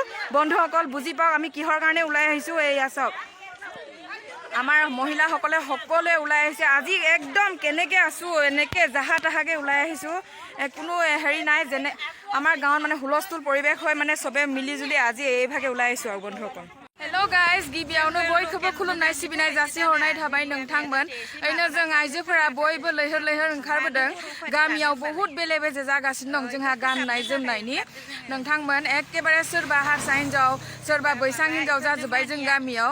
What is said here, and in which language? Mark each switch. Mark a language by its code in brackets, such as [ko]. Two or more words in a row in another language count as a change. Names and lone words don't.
[as] বন্ধুসকল বুজি পাওক আমি কিহৰ কাৰণে ওলাই আহিছোঁ। এয়া চাওক আমাৰ মহিলাসকলে সকলোৱে ওলাই আহিছে আজি। একদম কেনেকৈ আছোঁ এনেকৈ জাহা তাহাকৈ ওলাই আহিছোঁ, কোনো হেৰি নাই। যেনে আমাৰ গাঁৱত মানে হুলস্থুল পৰিৱেশ হয়, মানে চবে মিলিজুলি আজি এইভাগে ওলাই আহিছোঁ আৰু। [brx] बंधुखौ [en] hello guys [brx] गिबियावनो बयखौबो खुलुमनाय सिबिनाय जासिहरनाय थाबाय नोंथांमोन। ओरैनो जों आइजोफोरा बयबो लैहोर लैहोर ओंखारबोदों। गामियाव बहुत बेले बेजे जागासिनो दं जोंहा गाननाय जोमनायनि। नोंथांमोन एखेबारे सोरबा हारसा हिन्जाव सोरबा बैसां हिन्जाव जाजोब्बाय जों गामियाव।